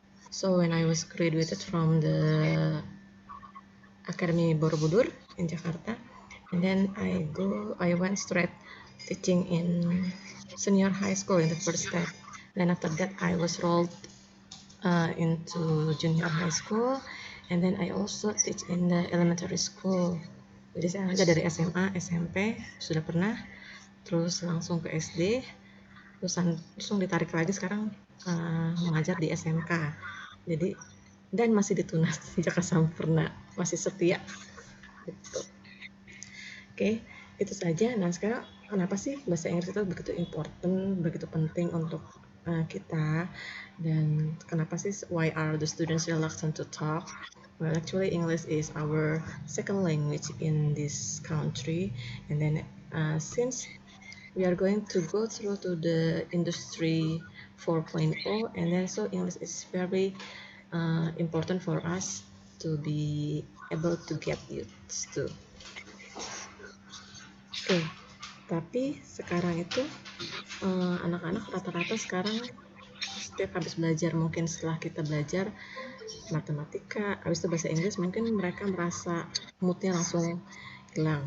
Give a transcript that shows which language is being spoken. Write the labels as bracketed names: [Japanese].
[English] So when I was graduated from the Academy Borobudur in Jakarta, and then I went straight teaching in senior high school in the first step. Then after that I was rolled into junior high school, and then I also teach in the elementary school. [Indonesian] Jadi saya ngajar dari SMA, SMP sudah pernah, terus langsung ke SD, terus langsung ditarik lagi sekarang mengajar di SMK. Jadi dan masih di Tunas Jaka Sampurna, masih setia gitu. Oke, itu saja. Nah, sekarang kenapa sih bahasa Inggris itu begitu important, begitu penting untuk kita, dan kenapa sih [English] why are the students reluctant to talk? Well, actually English is our second language in this country, and then since we are going to go through to the industry 4.0, and then so English is very important for us to be able to get used to. [Indonesian] Oke, tapi sekarang itu anak-anak rata-rata sekarang setiap habis belajar, mungkin setelah kita belajar matematika, habis itu bahasa Inggris, mungkin mereka merasa moodnya langsung hilang.